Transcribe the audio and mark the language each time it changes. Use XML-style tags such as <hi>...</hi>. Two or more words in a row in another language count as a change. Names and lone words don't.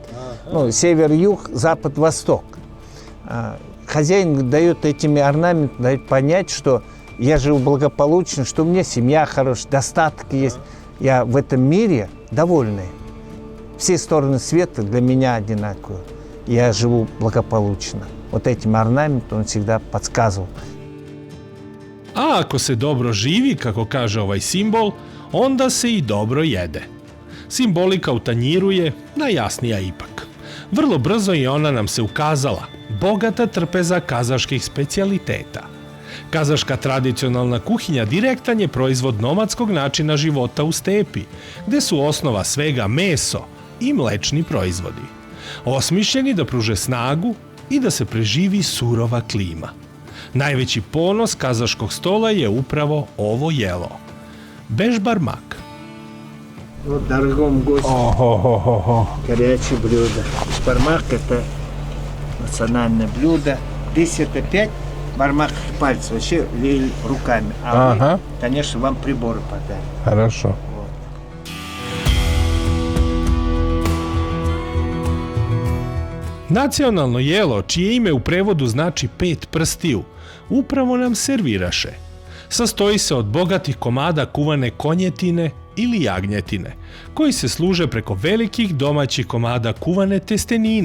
<ru>Ну, север, юг, запад, восток. Хозяин дает этими орнаментами, дает понять, что я живу благополучно, что у меня семья хорошая, достаток есть. Я в этом мире довольный. Все стороны света для меня одинаковые. Я живу благополучно. Вот этим орнаментом он всегда подсказывал.</ru> <sr>A ako se dobro živi, kako kaže ovaj simbol, onda se i dobro jede. Simbolika u tanjiru je najjasnija ipak. Vrlo brzo i ona nam se ukazala, bogata trpeza kazaških specijaliteta. Kazaška tradicionalna kuhinja direktan je proizvod nomadskog načina života u stepi, gde su osnova svega meso i mlečni proizvodi, osmišljeni da pruže snagu i da se preživi surova klima. Najveći ponos kazaškog stola je upravo ovo jelo –</sr> <ru>бешбармак. Вот, дорогому гостю, горячее блюдо. Бешбармак – это национальное блюдо. Здесь это 5 бармаков пальцев, вообще веяли руками. А мы, конечно, вам приборы подарим. Хорошо.</ru> <sr>Nacionalno jelo, čije ime u prevodu znači 5 prstiju, upravo nam serviraše. Sastoji se od bogatih komada kuvane konjetine ili jagnjetine, koji se služe preko velikih domaćih komada kuvane testenine.</sr>